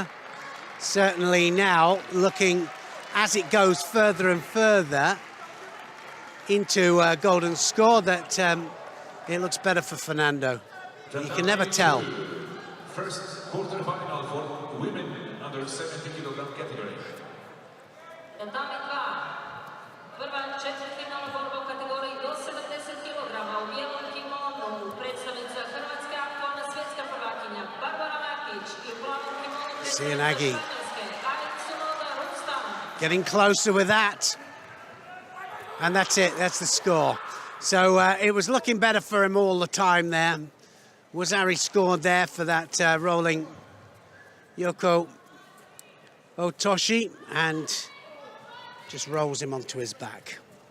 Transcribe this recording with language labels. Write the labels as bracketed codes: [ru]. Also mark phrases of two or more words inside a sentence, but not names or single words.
[en] Certainly now looking, as it goes further and further into golden score, that it looks better for Fernando. You can never tell. First quarter-final for women under 70 kilogram category. [hr] Prva četvrtfinalna borba u kategoriji do 70 kg u bijelom kimonu, predstavnica Hrvatske, aktualna svjetska prvakinja Barbara Matić i u plavom kimonu [en] Sienagi getting closer with that. And that's it, that's the score. So it was looking better for him all the time there. Wazari scored there for that rolling Yoko Otoshi and just rolls him onto his back.